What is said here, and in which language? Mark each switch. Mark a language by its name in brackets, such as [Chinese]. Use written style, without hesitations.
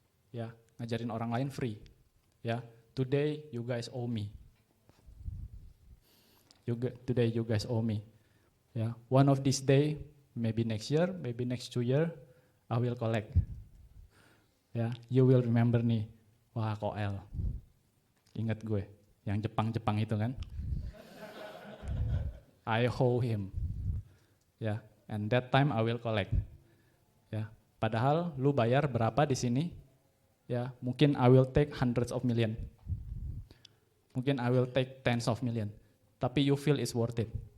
[English] Ya, [Indonesian] ngajarin orang lain [English] free. Ya, today you guys owe me. Today you guys owe me. Ya, one of this day, maybe next year, maybe next 2 year, I will collect. Ya, you will remember nih. Wah, Koel. [Indonesian] Ingat gue, yang Jepang-Jepang itu kan. [English] I owe him. Ya, and that time I will collect. Ya, [Indonesian] padahal lu bayar berapa di sini? [English] Ya, mungkin I will take hundreds of million. Mungkin I will take tens of million. Tapi you feel it's worth it.